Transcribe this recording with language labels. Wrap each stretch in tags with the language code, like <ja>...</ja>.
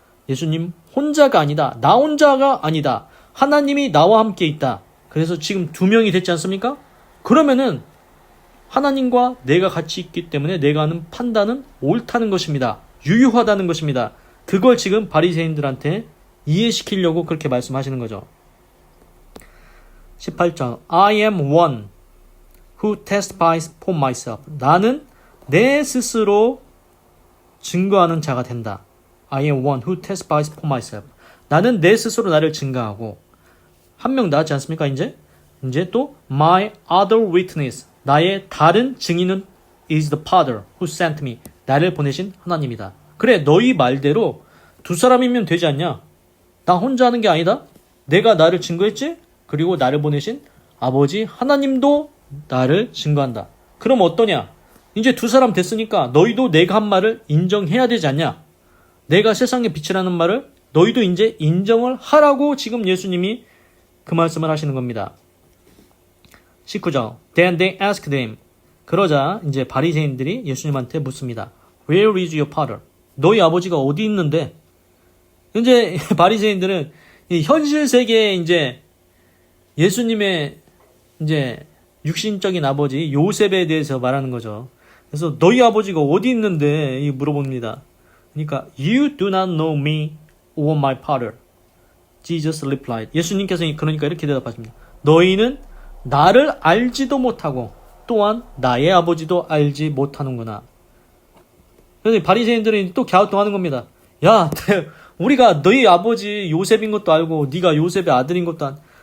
<ko>예수님 혼자가 아니다. 나 혼자가 아니다. 하나님이 나와 함께 있다. 그래서 지금 2명이 됐지 않습니까? 그러면은 하나님과 내가 같이 있기 때문에 내가 하는 판단은 옳다는 것입니다. 유효하다는 것입니다. 그걸 지금 바리새인들한테 이해시키려고 그렇게 말씀하시는 거죠.</ko> <en>18절 I am one who testifies for myself.</en> <ko>나는 내 스스로 증거하는 자가 된다.</ko> <en>I am one who testifies for myself.</en> <ko>나는 내 스스로 나를 증거하고 한 명 나왔지 않습니까?</ko> <en>이제 또 my other witness. 나의 다른 증인은 is the Father who sent me.</en> <ko>나를 보내신 하나님이다. 그래 너희 말대로 2사람이면 되지 않냐? 나 혼자 하는 게 아니다. 내가 나를 증거했지? 그리고 나를 보내신 아버지 하나님도 나를 증거한다. 그럼 어떠냐? 이제 2사람 됐으니까 너희도 내가 한 말을 인정해야 되지 않냐? 내가 세상의 빛이라는 말을 너희도 이제 인정을 하라고 지금 예수님이 그 말씀을 하시는 겁니다.</ko> <en>19절 Then they asked him.</en> <ko>그러자 이제 바리새인들이 예수님한테 묻습니다.</ko> <en>Where is your father?</en> <ko>너희 아버지가 어디 있는데? 이제 바리새인들은 이 현실 세계에 이제 예수님의 이제 육신적인 아버지 요셉에 대해서 말하는 거죠. 그래서 너희 아버지가 어디 있는데 물어봅니다.</ko> <en>그러니까 You do not know me or my father. Jesus replied.</en> <ko>예수님께서 그러니까 이렇게 대답하십니다. 너희는 나를 알지도 못하고 또한 나의 아버지도 알지 못하는구나. 그래서 바리새인들은 또 갸우뚱하는 겁니다. 야, 우리가 너희 아버지 요셉인 것도 알고 네가 요셉의 아들인 것도 안.</ko>